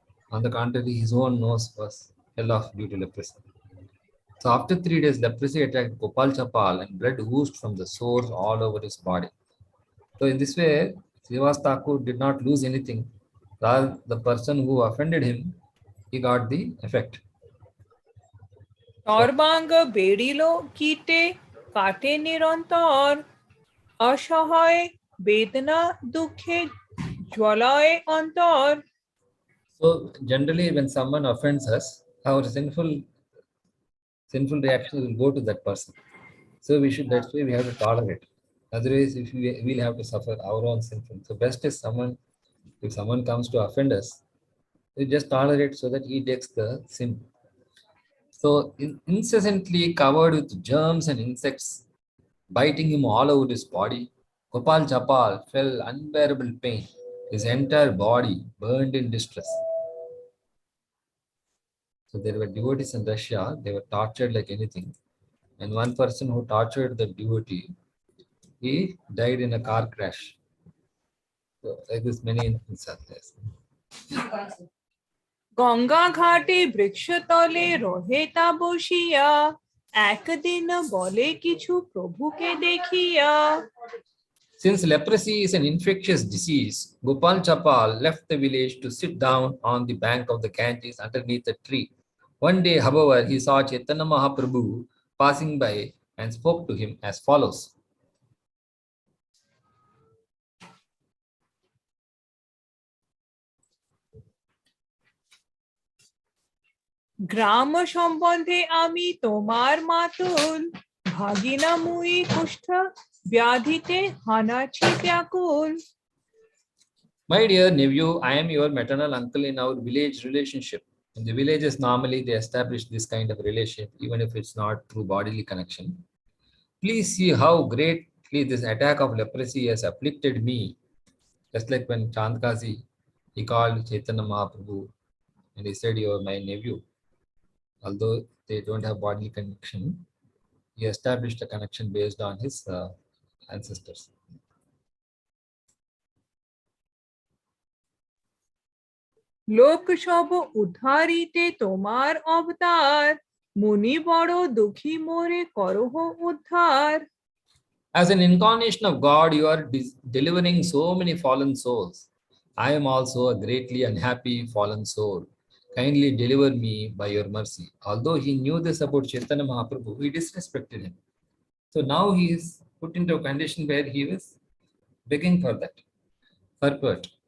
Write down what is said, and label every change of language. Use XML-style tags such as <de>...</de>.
<en>On the contrary, his own nose was fell off due to leprosy. So after 3 days, leprosy attacked Gopal Chapal and blood oozed from the sores all over his body. So in this way, Srivas Thakur did not lose anything. Rather, the person who offended him, he got the effect.</en> <bn>সর্বাঙ্গ বেড়িল কীটে কাটে নিরন্তর অসহায় বেদনা দুঃখে জ্বলয় অন্তর</bn> <en>So generally, when someone offends us, our sinful reactions will go to that person. So we should, that's why we have to tolerate. Otherwise, if we will have to suffer our own sinful. So best is someone, if someone comes to offend us, we just tolerate so that he takes the sin. So incessantly covered with germs and insects, biting him all over his body, Gopal Chapal felt unbearable pain. His entire body burned in distress. So there were devotees in Russia, they were tortured like anything. And one person who tortured the devotee, he died in a car crash. So like this, many instances are there.</en> <bn>Ganga ঘাটে বৃক্ষতলে রহে তা বসিয়া একদিন বলে কিছু প্রভুকে দেখিয়া</bn> <en>Since leprosy is an infectious disease, Gopal Chapal left the village to sit down on the bank of the Ganges underneath a tree. One day, however, he saw Chaitanya Mahaprabhu passing by and spoke to him as follows.</en> <bn>গ্রাম সম্বন্ধে আমি তোমার মাতুল ভাগিনা মুই কুষ্ঠ ব্যাধিতে হানাছি ব্যাকুল</bn> <en>My dear nephew, I am your maternal uncle in our village relationship. In the villages, normally they establish this kind of relation, even if it's not through bodily connection. Please see how greatly this attack of leprosy has afflicted me. Just like when Chandkazi, he called Chaitanya Mahaprabhu and he said, "You are my nephew." Although they don't have bodily connection, he established a connection based on his ancestors.</en> <bn>লোক সব উদ্ধারিতে তোমার অবতার মুনি বড় দুঃখী মোরে করহ উদ্ধার</bn> <en>As an incarnation of God, you are delivering so many fallen souls. I am also a greatly unhappy fallen soul. Kindly deliver me by your mercy. Although he knew this about Chaitanya Mahaprabhu, he disrespected him. So now he is put into a condition where he was begging for that purport.</en>